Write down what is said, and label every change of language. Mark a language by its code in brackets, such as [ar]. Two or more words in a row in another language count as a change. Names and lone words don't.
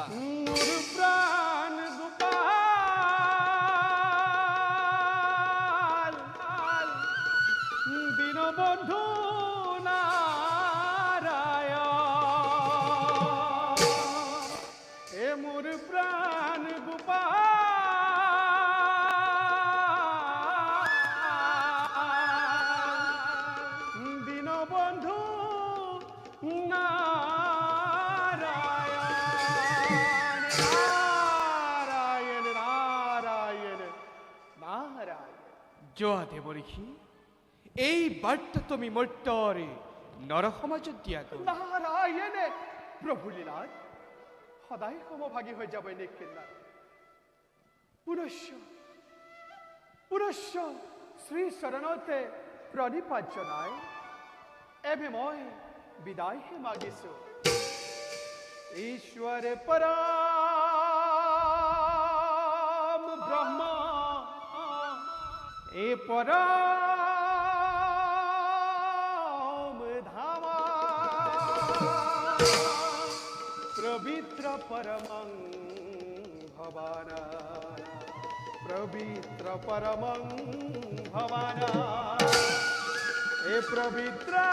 [as] মোৰ প্ৰাণ গোপাল দীনবন্ধু নাৰায়ণ, এ মোৰ প্ৰাণ গোপাল দীনবন্ধু নারায়ণ নারায়ণ নারায়ণ নারায়ণ। যোৱা দেৱঋষি, এই বাৰ্তা তুমি মৰ্ত্যৰ নৰসমাজত দিয়া গ'ল। নারায়ণে প্ৰভু লীলাত সদায় সমভাগী হৈ যাব নিখিল। পুনশ্চ পুনশ্চ শ্ৰী চৰণতে প্ৰণিপাত জনাই এবে মই বিদায়হে মাগিছো। [sa] ईश्वर परम ब्रह्म ए परम धामा पवित्र परमं भवाना पवित्र परमं भवाना ए पवित्र